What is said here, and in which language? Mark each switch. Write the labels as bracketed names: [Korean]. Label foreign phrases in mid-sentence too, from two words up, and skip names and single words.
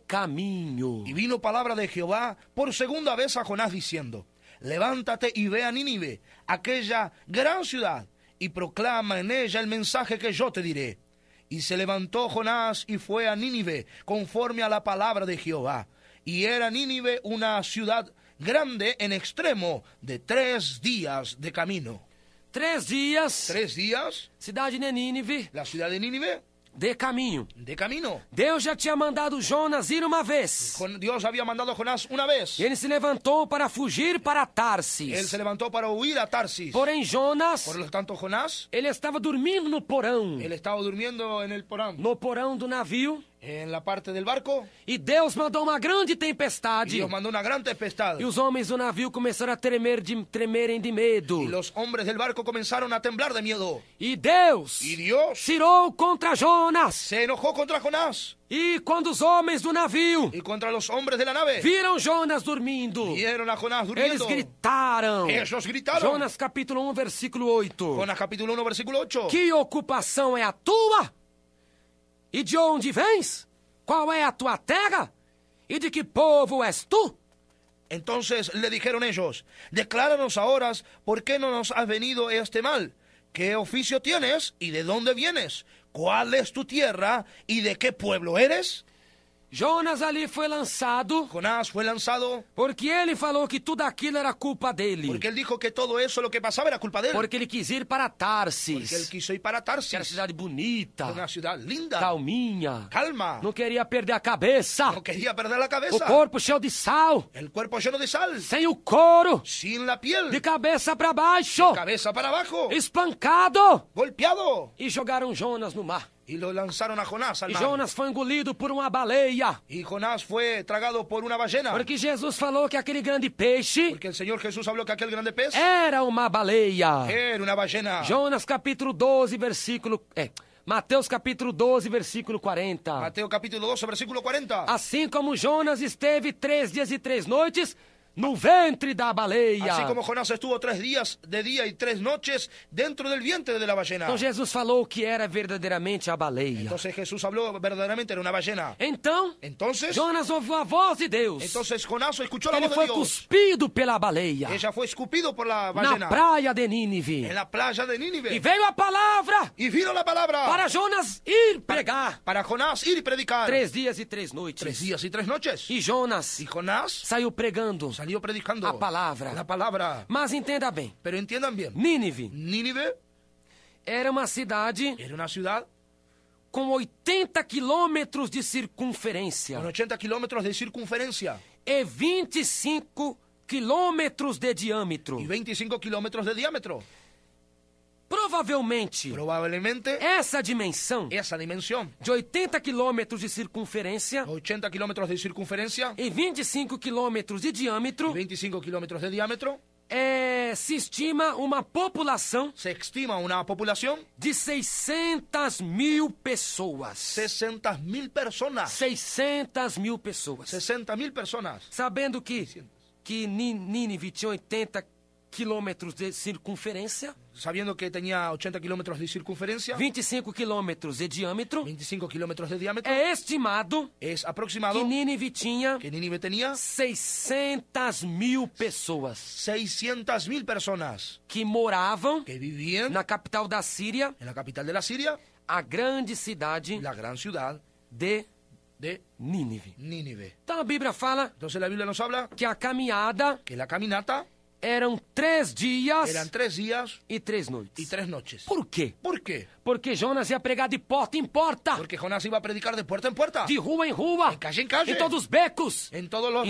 [Spanish] Y vino palabra de Jehová por segunda vez a Jonás diciendo: levántate y ve a Nínive, aquella gran ciudad, y proclama en ella el mensaje que yo te diré. Y se levantó Jonás y fue a Nínive, conforme a la palabra de Jehová. Y era Nínive una ciudad grande en extremo, de 3 días de camino. [Portuguese] 3 dias, [Spanish] 3 días, [Portuguese] cidade de Nínive, [Spanish] la ciudad de Nínive, [Portuguese] de caminho. [Spanish] de camino. [Portuguese] Deus já tinha mandado Jonas ir uma vez. [Spanish] Dios había mandado a Jonás una vez. [Portuguese] E ele se levantou para fugir para [Spanish] Él Tarsis. se levantó para huir a Tarsis. [Portuguese] Porém, Jonas, [Spanish] Por lo tanto, Jonás, [Portuguese] ele estava dormindo no porão. [Spanish] él estaba durmiendo en el porán, [Portuguese] No porão do navio. [Spanish] en la parte del barco, [Portuguese] E Deus mandou uma grande [Spanish] y [Portuguese] tempestade. [Spanish] Dios mandó una gran tempestad. [Portuguese] E os homens do navio começaram a tremerem de medo. [Spanish] Y los hombres del barco comenzaron a temblar de miedo. [Portuguese] E Deus [Spanish] Y Dios [Portuguese] tirou contra Jonas. [Spanish] se enojó contra Jonás [Portuguese] E quando os homens do navio [Spanish] y contra los hombres de la nave. [Portuguese] viram Jonas dormindo, [Spanish] Vieron a Jonás [Portuguese] eles [Spanish] durmiendo. [Portuguese] gritaram. [Spanish] Ellos gritaron. [Portuguese] Jonas capítulo 1, versículo 8. [Spanish] Jonás capítulo 1, versículo 8. [Portuguese] Que ocupação é a tua? E de onde vens? Qual é a tua terra? E de que povo és tu? [Spanish] Entonces le dijeron ellos, decláranos ahora por qué no nos ha venido este mal. ¿Qué oficio tienes y de dónde vienes? ¿Cuál es tu tierra y de qué pueblo eres? [Portuguese] Jonas ali foi lançado [Spanish] Jonás fue lanzado [Portuguese] porque ele falou que tudo aquilo era culpa dele. [Spanish] porque él dijo que todo eso lo que pasaba era culpa de él. [Portuguese] Porque ele quis ir para [Spanish] Porque él Tarsis, quiso ir para [Portuguese] que era Tarsis, cidade bonita, [Spanish] una ciudad linda, [Portuguese] calminha. [Spanish] calma, [Portuguese] Não queria perder a cabeça. [Spanish] no quería perder la [Portuguese] O [Spanish] cabeza, [Portuguese] corpo cheio de sal, [Spanish] el cuerpo lleno de sal, [Portuguese] sem o couro, [Spanish] sin la piel, [Portuguese] de cabeça para baixo, [Spanish] cabeza para abajo, [Portuguese] espancado. [Spanish] golpeado. [Portuguese] E jogaram Jonas no mar. [Spanish] Y lo lanzaron a Jonás al [Portuguese] E [Spanish] mar. [Portuguese] Jonas foi engolido por uma baleia. [Spanish] Y Jonás fue tragado por una ballena. [Portuguese] Porque Jesus falou que aquele grande peixe [Spanish] Porque el Señor Jesús habló que aquel grande pez [Portuguese] era uma baleia. [Spanish] era una ballena. [Portuguese] Jonas capítulo 12, versículo... Mateus capítulo 12, versículo 40. [Spanish] Mateo capítulo 12, versículo 40. [Portuguese] Assim como Jonas esteve 3 dias e 3 noites no ventre da baleia. [Spanish] Así como Jonás estuvo 3 días de día y 3 noches dentro del vientre de la ballena. [Portuguese] Então Jesus falou que era verdadeiramente a baleia. [Spanish] Entonces Jesús habló verdaderamente era una ballena. [Portuguese] Então, [Spanish] Entonces, [Portuguese] Jonas ouviu a voz de Deus. [Spanish] entonces Jonás escuchó la [Portuguese] Ele [Spanish] voz [Portuguese] foi [Spanish] de Dios. [Portuguese] cuspido pela baleia [Spanish] Ella fue escupido por la [Portuguese] na [Spanish] ballena [Portuguese] praia de Nínive. [Spanish] en la playa de [Portuguese] E [Spanish] Nínive. [Portuguese] veio a palavra [Spanish] Y vino la palabra [Portuguese] para Jonas ir pregar. [Spanish] para Jonás ir y predicar. [Portuguese] 3 dias e 3 noites. [Spanish] 3 días y 3 noches. [Portuguese] E Jonas [Spanish] Y Jonás [Portuguese] saiu pregando [Spanish] salió predicando [Portuguese] a palavra. [Spanish] la palabra. [Portuguese] Mas entenda bem, [Spanish] Pero entiendan bien, [Portuguese] Nínive [Spanish] Nínive [Portuguese] era uma cidade [Spanish] era una ciudad [Portuguese] com 80 quilômetros de circunferência [Spanish] con 80 kilómetros de circunferencia [Portuguese] e 25 quilômetros de diâmetro. [Spanish] y 25 kilómetros de diámetro. [Portuguese] Provavelmente, [Spanish] Probablemente [Portuguese] essa dimensão [Spanish] esa dimensión, [Portuguese] de 80 quilômetros de circunferência [Spanish] 80 kilómetros de circunferencia [Portuguese] e 25 quilômetros de [Spanish] y [Portuguese] diâmetro, [Spanish] 25 kilómetros de diámetro, [Portuguese] se estima uma população [Spanish] se estima una población [Portuguese] de 600.000 pessoas. [Spanish] 60.000 personas. [Portuguese] 600.000 pessoas. [Spanish] 60.000 personas. [Portuguese] Sabendo que Nínive tinha 80 quilômetros de circunferência, [Spanish] Sabiendo que tenía 80 kilómetros de circunferencia, [Portuguese] 25 quilômetros de diâmetro, [Spanish] 25 kilómetros de diámetro, [Portuguese] é estimado [Spanish] es aproximado [Portuguese] que Nínive tinha [Spanish] que Nínive tenía [Portuguese] 600.000 pessoas [Spanish] 600.000 personas [Portuguese] que moravam [Spanish] que vivían [Portuguese] na capital da Síria, [Spanish] en la capital de la Siria, [Portuguese] a grande cidade [Spanish] la gran ciudad [Portuguese] de [Spanish] de [Portuguese] Nínive. [Spanish] Nínive. [Portuguese] Então a Bíblia fala [Spanish] Entonces la Biblia nos habla [Portuguese] que a caminhada [Spanish] que la caminata [Portuguese] eram 3 dias [Spanish] eran 3 días [Portuguese] e 3 noites. [Spanish] y 3 noches. [Portuguese] Por quê? [Spanish] ¿Por qué? [Portuguese] Porque Jonas ia pregar de porta em porta, [Spanish] Porque Jonás iba a predicar de puerta en puerta, [Portuguese] de rua em rua, [Spanish] de calle en calle, [Portuguese] em todos os becos, [Spanish] en todos los